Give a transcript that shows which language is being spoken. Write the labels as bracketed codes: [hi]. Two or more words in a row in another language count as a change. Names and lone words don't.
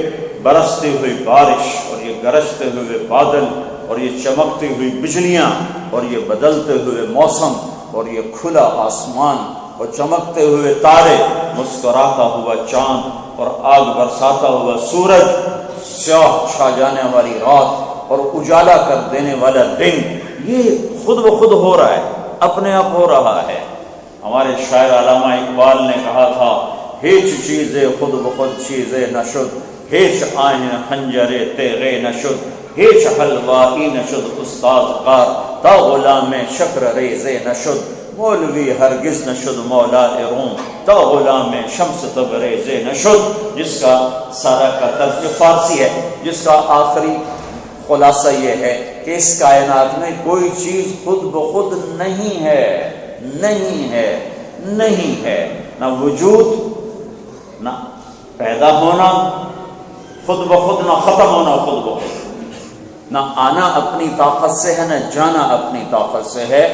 [ur] برستی ہوئی بارش اور یہ گرجتے ہوئے بادل اور یہ چمکتی ہوئی بجلیاں اور یہ بدلتے ہوئے موسم اور یہ کھلا آسمان اور چمکتے ہوئے تارے، مسکراتا ہوا چاند اور آگ برساتا ہوا سورج، سیاہ چھا جانے والی رات اور اجالا کر دینے والا دن، یہ خود بخود ہو رہا ہے، اپنے آپ ہو رہا ہے. ہمارے شاعر علامہ اقبال نے کہا تھا، [fa] ہیچ چیزیں خود بخود چیزیں نہ شد، ہیچ آئین خنجرے تیغے نہ شد، ہیچ حلوائی نہ شد استاد قار، تا غلام شکر ریزے نہ شد، مولوی ہرگز نہ شد مولا روم، تا غلام شمس تبریزے نہ شد. [ur] جس کا سارا کا ترجمہ فارسی ہے، جس کا آخری خلاصہ یہ ہے کہ اس کائنات میں کوئی چیز خود بخود نہیں ہے، نہیں ہے، نہیں ہے. نہ وجود، نہ پیدا ہونا خود بخود، نہ ختم ہونا خود بخود، نہ آنا اپنی طاقت سے ہے، نہ جانا اپنی طاقت سے ہے.